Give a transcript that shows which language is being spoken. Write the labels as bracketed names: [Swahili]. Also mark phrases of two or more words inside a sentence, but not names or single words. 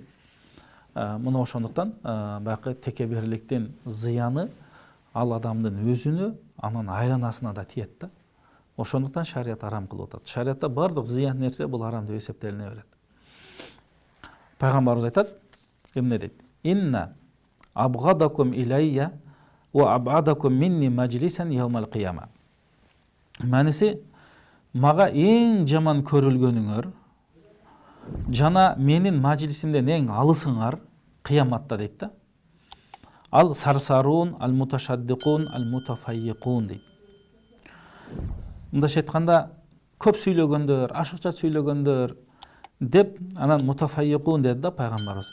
[Kyrgyz] Муну ошондуктан баягы текеберликтин зыяны ал адамдын өзүнө, анын айланасына да тиет да. Ошондуктан шарият арам кылып атат. Шариятта бардык зыян нерсе бул арам деп эсептелине берет. Пайгамбарыбыз айтат, эмне дейт? [Arabic] إن أبغضكم إلي وأبعدكم مني مجلسا يوم القيامة. [Kyrgyz] Маниси, мага эң жаман көрүлгөнүңөр жана менин мажлисимден эң алысыңар кыяматта дейт да. [Arabic] الثرثارون، المتشدقون، المتفيهقون дейт. [Kyrgyz] Мындайча айтканда, көп сүйлөгөндөр, ашыкча сүйлөгөндөр деп, анан мутафаййикун деди да пайгамбарыбыз.